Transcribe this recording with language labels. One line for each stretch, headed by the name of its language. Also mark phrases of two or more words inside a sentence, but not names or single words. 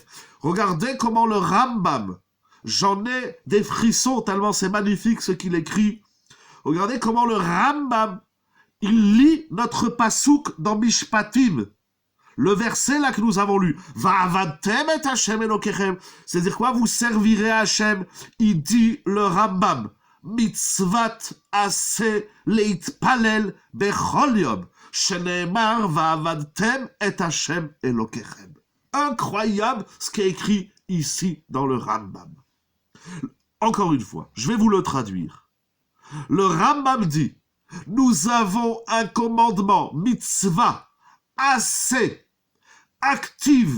French: Regardez comment le Rambam, j'en ai des frissons tellement c'est magnifique ce qu'il écrit. Regardez comment le Rambam, il lit notre pasouk dans Mishpatim. Le verset là que nous avons lu,
Hebrew: ועבדתם את ה' אלהיכם,
French: c'est-à-dire quoi? Vous servirez Hashem. Il dit le Rambam,
Hebrew: מצות עשה להתפלל בכל יום שנאמר ועבדתם את ה' אלהיכם.
French: Incroyable ce qui est écrit ici dans le Rambam. Encore une fois, je vais vous le traduire. Le Rambam dit, nous avons un commandement, mitzvah, assez active.